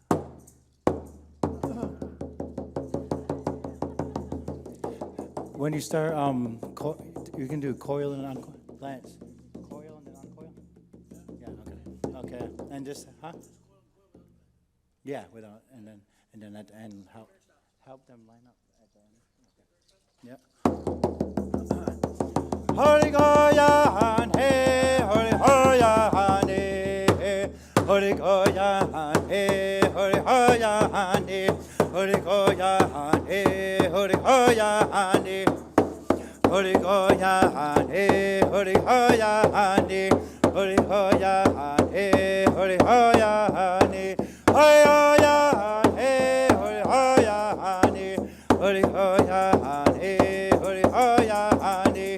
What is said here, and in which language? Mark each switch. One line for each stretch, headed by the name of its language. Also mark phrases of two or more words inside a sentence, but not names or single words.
English: When you start, you can do coil and uncoil. Lance, coil and then uncoil? Yeah, okay. Okay, and just, Yeah, without, and then at the end, help them line up at the end. Okay. Yeah. Hori goya hey, hori hoya hey, hori goya hey, hori hoya hey, hori goya hey, hori hoya hey, hori goya hey, hori hoya hey, hori hoya hey, hori hoya hey, hoya hey, hori hoya hey, hori hoya hey, hori hoya hey.